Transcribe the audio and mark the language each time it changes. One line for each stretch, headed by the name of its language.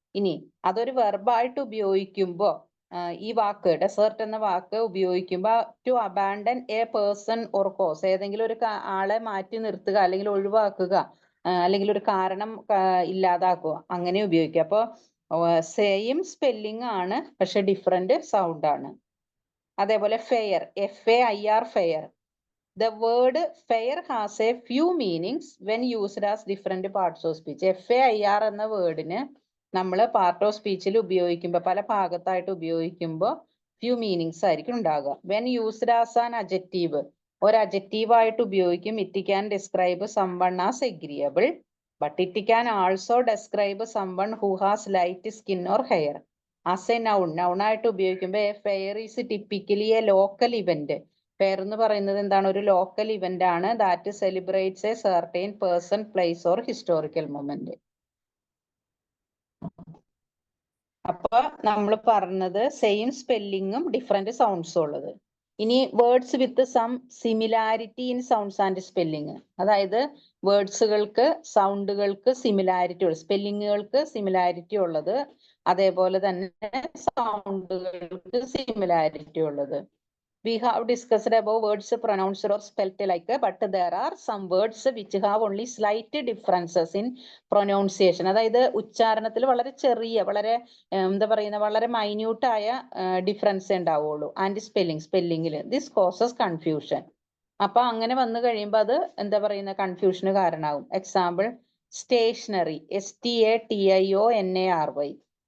Malayalam: ഇനി അതൊരു വെർബായിട്ട് ഉപയോഗിക്കുമ്പോൾ ഈ വാക്ക് ഡെസേർട്ട് എന്ന വാക്ക് ഉപയോഗിക്കുമ്പോൾ
English: to abandon a person or cause,
Malayalam: ഏതെങ്കിലും ഒരു ആളെ മാറ്റി നിർത്തുക അല്ലെങ്കിൽ ഒഴിവാക്കുക, അല്ലെങ്കിൽ ഒരു കാരണം ഇല്ലാതാക്കുക, അങ്ങനെ ഉപയോഗിക്കുക. അപ്പോൾ സെയിം സ്പെല്ലിംഗ് ആണ്, പക്ഷെ ഡിഫറെന്റ് സൗണ്ട് ആണ്. അതേപോലെ fair, FAIR, fair.
English: The word fair has a few meanings when used as different parts of speech.
Malayalam: FAIR എന്ന വേർഡിന് നമ്മൾ പാർട്ട് ഓഫ് സ്പീച്ചിൽ ഉപയോഗിക്കുമ്പോൾ, പല ഭാഗത്തായിട്ട് ഉപയോഗിക്കുമ്പോൾ ഫ്യൂ മീനിങ്സ് ആയിരിക്കും ഉണ്ടാകുക.
English: when used as an adjective,
Malayalam: ഒരു അഡ്ജക്റ്റീവ് ആയിട്ട് ഉപയോഗിക്കും.
English: It can describe someone as agreeable, but it can also describe someone who has light skin or hair. As a noun
Malayalam: ആയിട്ട് ഉപയോഗിക്കുമ്പോൾ
English: A fair is typically a local event.
Malayalam: Fair എന്ന് പറയുന്നത് എന്താണ്, ഒരു local event ആണ്.
English: That celebrates a certain person, place or historical moment.
Malayalam: അപ്പൊ നമ്മൾ പറഞ്ഞത് സെയിം സ്പെല്ലിങ്ങും ഡിഫറെന്റ് സൗണ്ട്സും ഉള്ളത്.
English: ഇനി words with some similarity in sounds and spelling.
Malayalam: അതായത് വേർഡ്സുകൾക്ക് സൗണ്ടുകൾക്ക് സിമിലാരിറ്റി ഉള്ളത്, സ്പെല്ലിങ്ങുകൾക്ക് സിമിലാരിറ്റി ഉള്ളത്, അതേപോലെ തന്നെ സൗണ്ടുകൾക്ക് സിമിലാരിറ്റി ഉള്ളത്.
English: We have discussed about words pronounced or spelt alike, but there are some words which have only slight differences in pronunciation.
Malayalam: അതായത് ഉച്ചാരണത്തിൽ വളരെ ചെറിയ, വളരെ എന്താ പറയുന്ന, വളരെ മൈന്യൂട്ട് ആയ ഡിഫറൻസ് ഉണ്ടാവുള്ളൂ.
English: And സ്പെല്ലിങ്ങിൽ this causes confusion.
Malayalam: അപ്പൊ അങ്ങനെ വന്നു കഴിയുമ്പോൾ അത് എന്താ പറയുന്ന കൺഫ്യൂഷന് കാരണമാകും.
English: Example, stationery, STATIONARY.